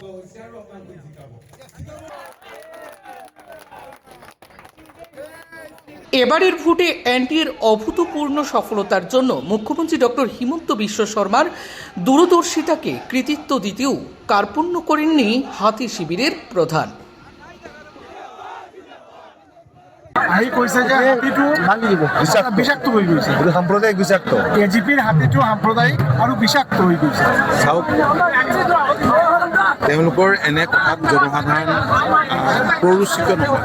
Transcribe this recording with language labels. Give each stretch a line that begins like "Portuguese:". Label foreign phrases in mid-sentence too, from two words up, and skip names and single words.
Bangla: এবারের ভোটে এনডিএর অভূতপূর্ণ সফলতার জন্য মুখ্যমন্ত্রী ডক্টর হিমন্ত বিশ্ব শর্মার দূরদর্শিতাকে কৃতিত্ব দিতেও কার্পণ্য করেননি হাতি শিবিরের প্ৰধান।
Assamese: আহি কৈছে যে হাতীটো বিষাক্ত হৈ গৈছে, সাম্প্ৰদায়িক বিষাক্ত। এজিপিৰ হাতীটো সাম্প্ৰদায়িক আৰু বিষাক্ত হৈ গৈছে। তেওঁলোকৰ এনে কথাত জনসাধাৰণ প্ৰৰোচিত নহয়।